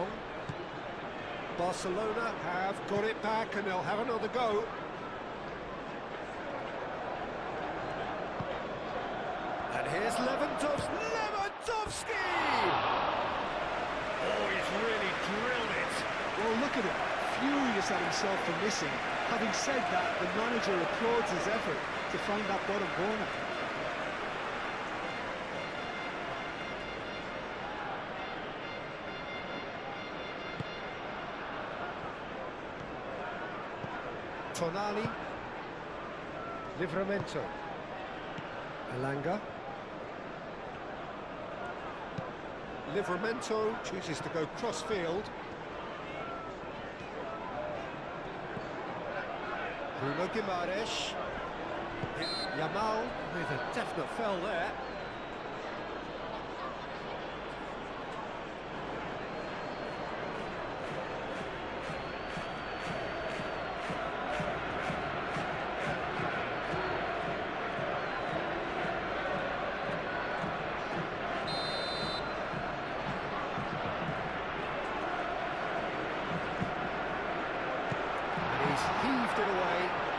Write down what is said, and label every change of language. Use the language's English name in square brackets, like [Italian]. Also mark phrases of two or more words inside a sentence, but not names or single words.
[English] Barcelona have got it back and they'll have another go. And here's Lewandowski! Oh, he's really drilled it. Well, look at him, furious at himself for missing. Having said that, the manager applauds his effort to find that bottom corner. Tonali. Livramento. Elanga. Livramento chooses to go cross-field. Bruno Guimaraes. Yamal with a definite foul there. Heaved it away.